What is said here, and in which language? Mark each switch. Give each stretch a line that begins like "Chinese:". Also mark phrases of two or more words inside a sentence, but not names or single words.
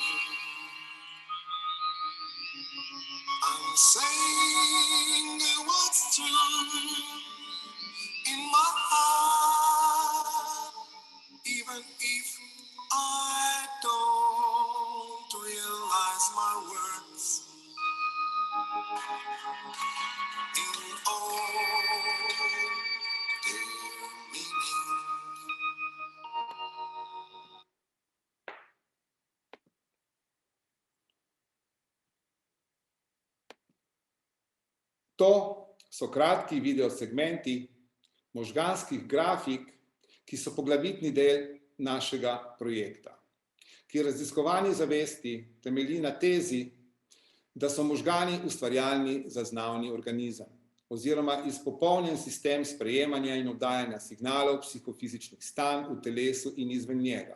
English: I'm saying what's true in my heart, even if I don't realize my words in all their meaning.
Slovenian: To so kratki videosegmenti možganskih grafik, ki so poglavitni del našega projekta, ki raziskovanje zavesti temelji na tezi, da so možgani ustvarjalni zaznavni organizem oziroma izpopolnjen sistem sprejemanja in oddajanja signalov psihofizičnih stanj v telesu in izven njega.